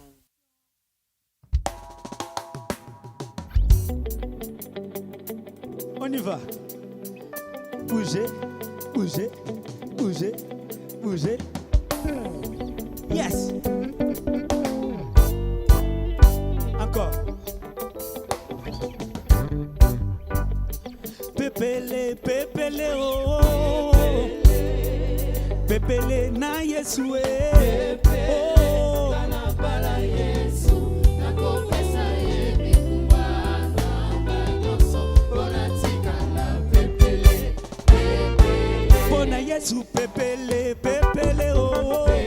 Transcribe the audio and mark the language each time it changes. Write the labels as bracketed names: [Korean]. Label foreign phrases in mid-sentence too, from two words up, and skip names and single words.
[French] On y va. Bougez, bougez, bougez, bougez. Yes. Encore. [Lingala] Pépélé, pépélé, oh, oh. Pépélé, na Yesue. Oh. Bona Yesu, pépélé, pépélé, oh.